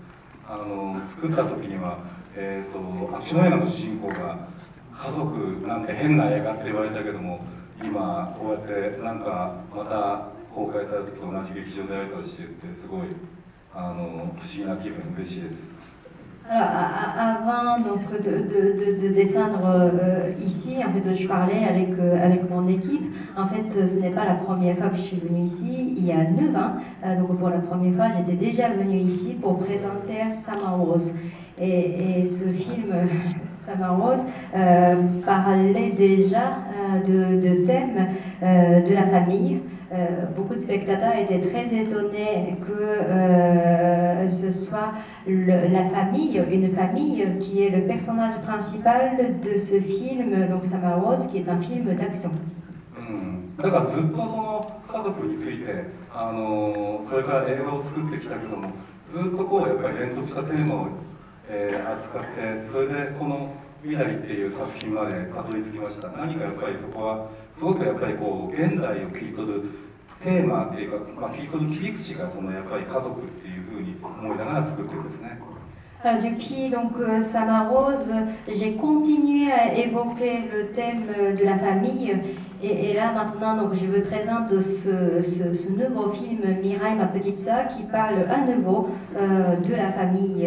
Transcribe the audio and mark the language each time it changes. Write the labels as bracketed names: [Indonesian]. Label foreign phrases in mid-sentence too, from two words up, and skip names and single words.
[Japanese] 作った時には、アクション映画の主人公が家族なんて変な映画って言われたけども、今こうやってなんかまた公開された時と同じ劇場で挨拶してってすごい不思議な気分、嬉しいです。 [French] Alors, avant donc, de descendre ici, en fait, je parlais avec mon équipe. En fait, ce n'est pas la première fois que je suis venue ici, il y a 9 ans. Donc, pour la première fois, j'étais déjà venue ici pour présenter Summer Wars. Et ce film, Summer Wars, parlait déjà de thèmes de la famille. Beaucoup de spectateurs étaient très étonnés que ce soit la famille, une famille qui est le personnage principal de ce film, donc Summer Wars, qui est un film d'action. [Japanese] だからずっとその家族についてそれから映画を作ってきたけども、ずっとこうやっぱり連続したテーマを、扱って、それでこの未来っていう作品までたどり着きました。何かやっぱりそこはすごくやっぱりこう現代を切り取るテーマっていうか、切り取る切り口がそのやっぱり家族っていうふうに思いながら作ってるんですね。 [French] Alors, depuis donc, Summer Wars, j'ai continué à évoquer le thème de la famille. Et là maintenant, donc, je vous présente ce nouveau film Mirai, ma petite sœur, qui parle à nouveau de la famille.